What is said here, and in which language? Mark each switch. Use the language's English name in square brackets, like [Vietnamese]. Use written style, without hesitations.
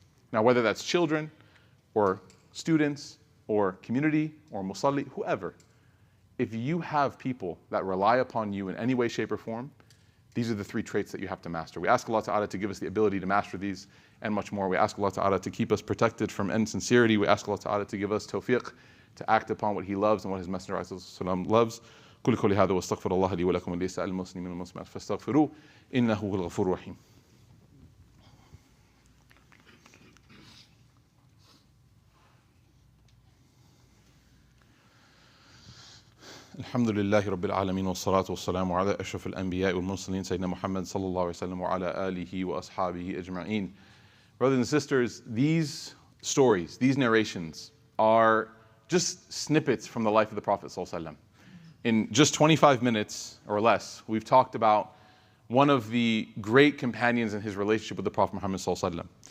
[English] Now, whether that's children, or students, or community, or musalli, whoever, if you have people that rely upon you in any way, shape, or form, these are the three traits that you have to master. We ask Allah Ta'ala to give us the ability to master these and much more. We ask Allah Ta'ala to keep us protected from insincerity. We ask Allah Ta'ala to give us tawfiq to act upon what He loves and what His Messenger ﷺ loves. [Arabic] قل قولي هذا واستغفر الله لي ولكم ولسائر المسلمين والمسلمات فاستغفروه إنه هو الغفور الرحيم. الحمد لله رب العالمين والصلاة والسلام على أشرف الأنبياء والمرسلين سيدنا محمد صلى الله عليه وسلم وعلى آله وأصحابه أجمعين. [English] Brothers and sisters, these stories, these narrations are just snippets from the life of the Prophet ﷺ. In just 25 minutes or less, we've talked about one of the great companions in his relationship with the Prophet Muhammad ﷺ.